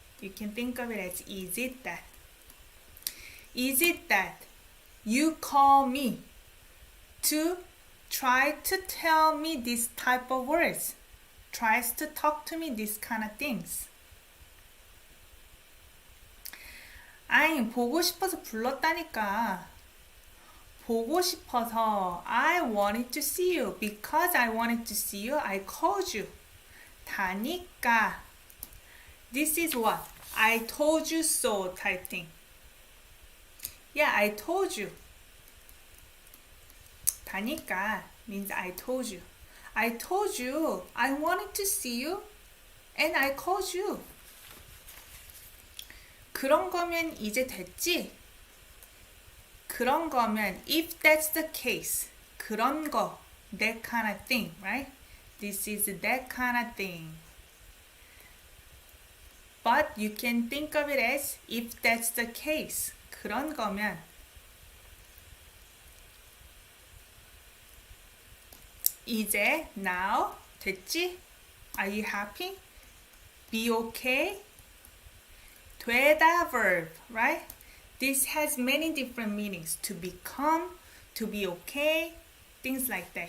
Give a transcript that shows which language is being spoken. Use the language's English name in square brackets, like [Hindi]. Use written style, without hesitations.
[English] You can think of it as is it that? Is it that you call me to try to tell me this type of words? Tries to talk to me this kind of things. [Korean] 아니, 보고 싶어서 불렀다니까. 보고 싶어서 [English] I wanted to see you. Because I wanted to see you, I called you. 다니까. This is what? I told you so type thing. Yeah, I told you. 다니까 means I told you. I told you I wanted to see you and I called you. [Korean] 그런 거면 이제 됐지? 그런 거면 [English] if that's the case. 그런 거, that kind of thing, right? This is that kind of thing. But you can think of it as if that's the case. [Korean] 그런 거면 이제 now 됐지? [English] Are you happy? Be okay? 되다 verb, right? This has many different meanings. To become, to be okay, things like that.